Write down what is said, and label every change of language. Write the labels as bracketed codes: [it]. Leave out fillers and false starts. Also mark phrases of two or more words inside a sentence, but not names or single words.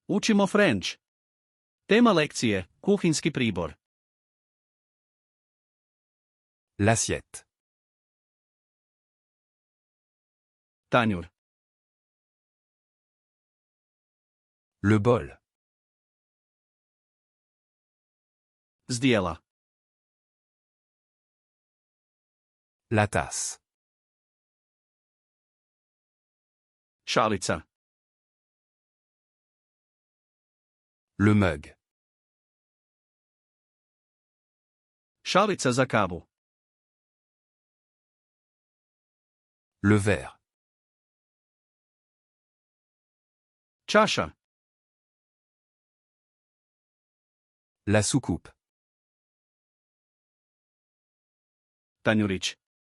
[hr] Učimo French. Tema lekcije, kuhinjski pribor. [fr] L'assiette. [hr] Tanjur. [fr] Le bol. [hr] Zdjela. [fr] La tasse. [hr] Šalica. [fr] Le mug. [hr] Šalica za kavu. [fr] Le verre. [hr] Čaša. [fr] La soucoupe. [hr] Tanjurić.